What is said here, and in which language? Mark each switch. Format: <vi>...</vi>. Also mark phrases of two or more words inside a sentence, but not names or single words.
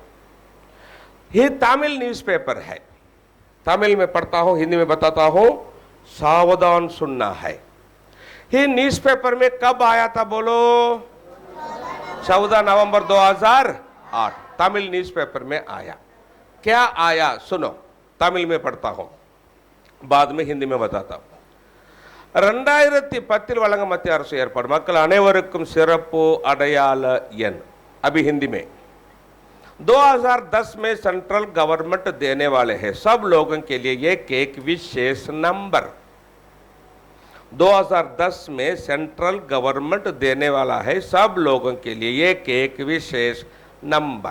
<hi>ये तमिल न्यूज़पेपर है, तमिल में पढ़ता हूं, हिंदी में बताता हूं, सावधान सुनना है। ये न्यूज़पेपर में कब आया था बोलो? 14 नवंबर 2008 तमिल न्यूज़पेपर में आया। क्या आया सुनो, तमिल में पढ़ता हूं, बाद में हिंदी में बताता हूं।</hi> <ta>2010 வழங்க மத்திய அரசு ஏற்பாடு மக்கள் அனைவருக்கும் சிறப்பு அடையாள எண்।</ta> <hi>अभी हिंदी में 2010 में</hi> <en>central government</en> <hi>देने वाले हैं सब लोगों के लिए एक विशेष नंबर। 2010 में</hi> <en>central government</en> <hi>देने वाला है सब लोगों के लिए एक विशेष नंबर।</hi>